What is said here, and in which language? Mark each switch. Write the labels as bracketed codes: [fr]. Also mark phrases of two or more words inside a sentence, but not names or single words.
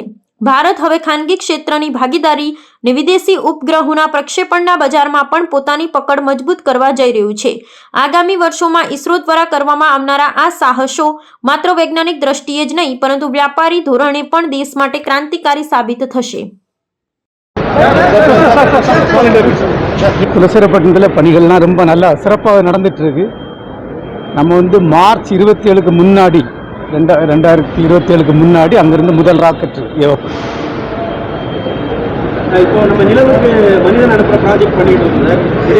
[gu] ભારત હવે ખાનગી ક્ષેત્રની ભાગીદારી અને વિદેશી ઉપગ્રહોના પ્રક્ષેપણના બજારમાં પણ પોતાની પકડ મજબૂત કરવા જઈ રહ્યું છે। આગામી વર્ષોમાં ઈસરો દ્વારા કરવામાં આવનારા આ સાહસો માત્ર વૈજ્ઞાનિક દ્રષ્ટિએ જ નહીં પરંતુ વ્યાપારી ધોરણે પણ દેશ માટે ક્રાંતિકારી સાબિત થશે। [ta] குலசேகரப்பட்டினத்தில் பணிகள்லாம் ரொம்ப நல்லா சிறப்பாக நடந்துட்டு இருக்கு। நம்ம வந்து மார்ச் 27க்கு முன்னாடி 2027க்கு முன்னாடி அங்கிருந்து முதல் ராக்கெட் ஏவப்படும்। இப்போ நம்ம நிலவுக்கு மனிதன் அனுப்புற ப்ராஜெக்ட் பண்ணிட்டு இருக்குது।